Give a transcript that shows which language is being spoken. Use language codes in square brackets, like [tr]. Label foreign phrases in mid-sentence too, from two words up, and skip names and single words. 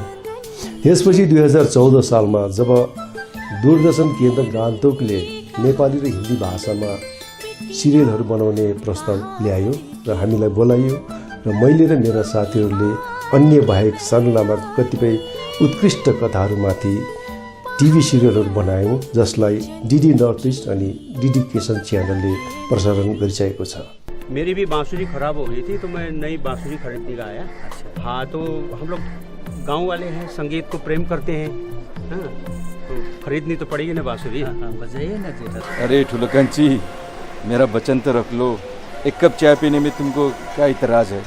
[ne] यसपछि 2014 सालमा जब दूरदर्शन केन्द्र गान्तोकले नेपाली र हिन्दी भाषामा सिरियलहरू बनाउने प्रस्ताव ल्यायो र हामीलाई बोलाइयो र मैले र मेरा साथीहरूले अन्य बाहेक सानु लामा कतिपय उत्कृष्ट कथाहरूमाथि टिभी सिरियलहरू बनायौँ, जसलाई डीडी नर्थ ईस्ट अनि डीडी किसान च्यानलले प्रसारण गरिसकेको छ। [hi] मेरी भी बांसुरी खराब हो गई थी तो मैं नई बांसुरी खरीदने का आया। हाँ, तो हम लोग गांव वाले हैं, संगीत को प्रेम करते हैं, हाँ, तो खरीदनी तो पड़ेगी ना बांसुरी। बजाइए ना जेठा। अरे [ne] ठुलो कंची, [hi] मेरा वचन तो रख लो। एक कप चाय पीने में तुमको क्या इतराज है?